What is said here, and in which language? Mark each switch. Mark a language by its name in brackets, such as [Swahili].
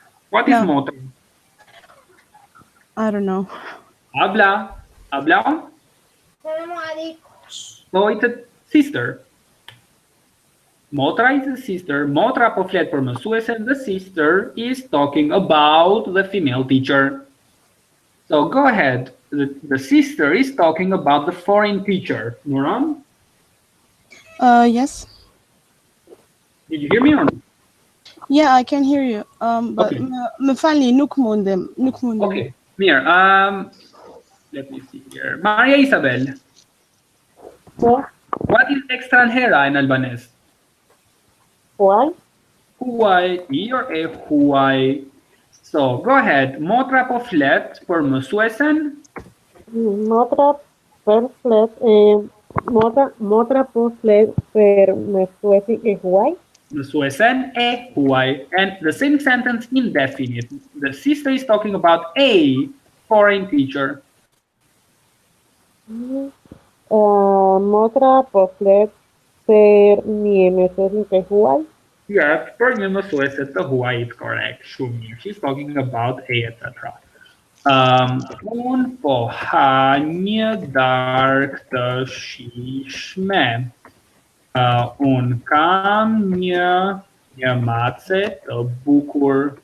[English] What is motra? I don't know. [Spanish] Habla. [English] So it's a sister. Motra is a sister. [Albanian] Motra po flet për mësuesen. [English] The sister is talking about the female teacher. So go ahead. The sister is talking about the foreign teacher. Nuran? Yes. Did you hear me or not? Yeah, I can hear you. But Okay. [Albanian] më falni, nuk mundem. [English] Okay. Mir, let me see here. Maria Isabel. What is extranjera in Albanese? [Albanian] Huaj, [English] Huaj, I or [Albanian] e huaj. [English] So go ahead. [Albanian] Motra po flet për mësuesen. motra per flet, motra po flet per mësuesin e huaj. Mësuesen e huaj. [English] And the same sentence indefinite. The sister is talking about a foreign teacher. [Albanian] Motra po flet per një mësuesin e huaj. Yes, për një mësuese të huaj, correct. Shumë mirë. [English] She's talking about a, etc. [Albanian] Un po ha një darkë të shishme. Un kam një mace të bukur.